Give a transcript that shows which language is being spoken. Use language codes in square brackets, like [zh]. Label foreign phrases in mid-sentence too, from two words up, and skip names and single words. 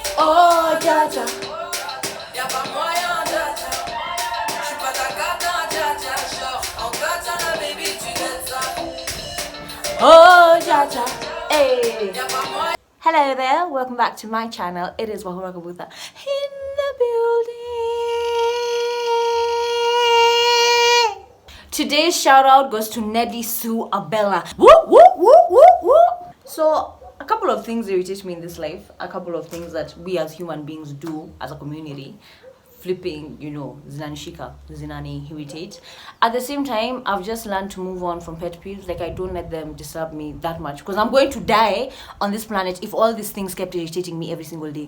[fr] Oh, Jaja. Y'a pas moyen, Jaja. J'suis pas ta cata, Jaja. Genre, en katana, baby, tu donnes ça. Oh, Jaja. Hey. Y'a pas moyen. [en] Hello there, welcome back to my channel. It is Wahura Kabutha in the building. Today's shout out goes to Neddy Sue Abella. Woo, woo, woo, woo, woo. So, a couple of things irritate me in this life. A couple of things that we as human beings do as a community. [sw] Flipping, zinanishika, zinani irritate. [en] At the same time, I've just learned to move on from pet peeves. Like, I don't let them disturb me that much because I'm going to die on this planet if all these things kept irritating me every single day.